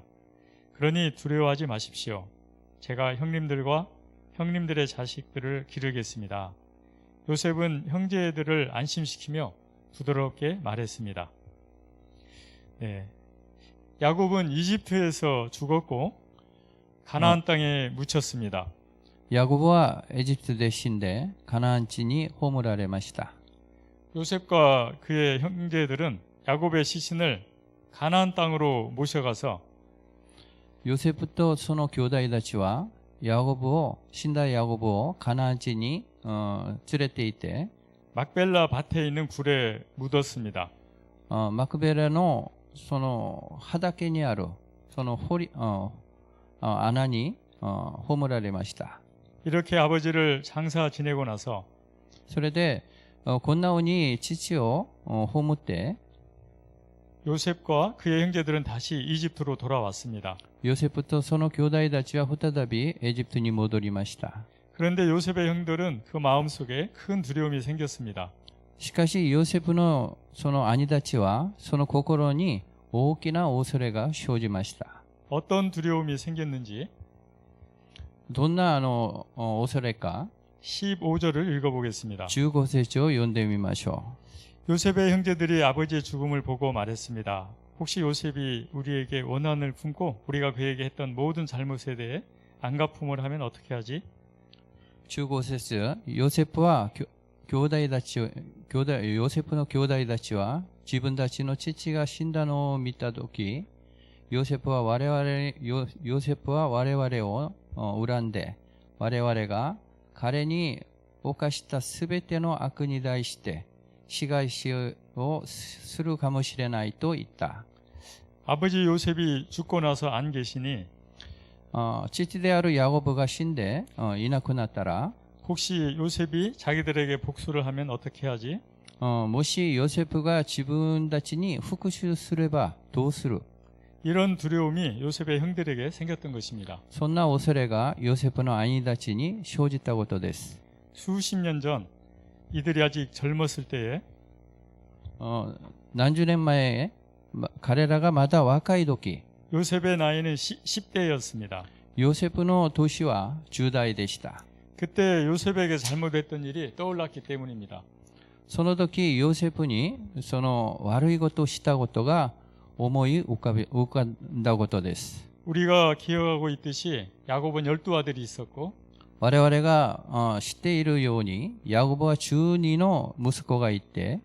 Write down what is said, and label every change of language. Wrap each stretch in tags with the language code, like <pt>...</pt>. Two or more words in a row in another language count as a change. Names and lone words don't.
<ko>그러니 두려워하지 마십시오. 제가 형님들과 형님들의 자식들을 기르겠습니다. 요셉은 형제들을 안심시키며 부드럽게 말했습니다. 네. 야곱은 이집트에서 죽었고 가나안 땅에 묻혔습니다.</ko> <ja>ヤコブはエジプトで死んでカナン地に葬られました。</ja> <ko>요셉과 그의 형제들은 야곱의 시신을 가나안 땅으로 모셔가서</ko> <ja>ヨセフとその兄弟たちは死んだヤコブをカナン地に連れていて</ja> <ko>막벨라 밭에 있는 굴에 묻었습니다.</ko> <ja>マクベラのその畑にあるその穴に葬られました。</ja> <ko>이렇게 아버지를 장사 지내고 나서</ko> <ja>それでこんなふうに父を葬って</ja> <ko>요셉과 그의 형제들은 다시 이집트로 돌아왔습니다.</ko> <ja>ヨセフとその兄弟たちは再びエジプトに戻りました。</ja> <ko>그런데 요셉의 형들은 그 마음속에 큰 두려움이 생겼습니다.</ko> <ja>しかしヨセフのその兄たちはその心に大きな恐れが生じました。</ja> <ko>어떤 두려움이 생겼는지</ko> <ja>どんな恐れか</ja> <ko>15절을 읽어보겠습니다.</ko> <ja>15 節を読んでみましょ</ja> <ko>요셉의 형제들이 아버지의 죽음을 보고 말했습니다. 혹시 요셉이 우리에게 원한을 품고 우리가 그에게 했던 모든 잘못에 대해 안갚음을 하면 어떻게 하지?</ko> <ja>う。15節、ヨセフは兄弟たち、ヨセフの兄弟たちは自分たちの父が死んだのを見たとき、ヨセフは我々を恨んで、我々が彼に犯したすべての悪に対して仕返しをするかもしれないと言った。</ja> <ko>아버지 요셉이 죽고 나서 안 계시니</ko> <ja>父であるヤコブが死んでいなくなったら、</ja> <ko>혹시 요셉이 자기들에게 복수를 하면 어떻게 하지?</ko> <ja>もしヨセフが自分たちに復讐すればどうする？</ja> <ko>이런 두려움이 요셉의 형들에게 생겼던 것입니다.</ko> <ja>そんな恐れがヨセフの兄たちに生じたことです。</ja> <ko>수십 년 전 이들이 아직 젊었을 때에</ko> <ja>何十年前、彼らがまだ若い時、</ja> <ko>요셉의 나이는 10대였습니다.</ko> <ja>ヨセフの年は10代でした。</ja> <ko>그때 요셉에게 잘못했던 일이 떠올랐기 때문입니다.</ko> <ja>その時ヨセフにその悪いことをしたことが思い浮かんだことです。</ja> <ko>우리가 기억하고 있듯이 야곱은 12아들이 있었고</ko> <ja>我々が知っているようにヤコブは12の息子がいて、</ja>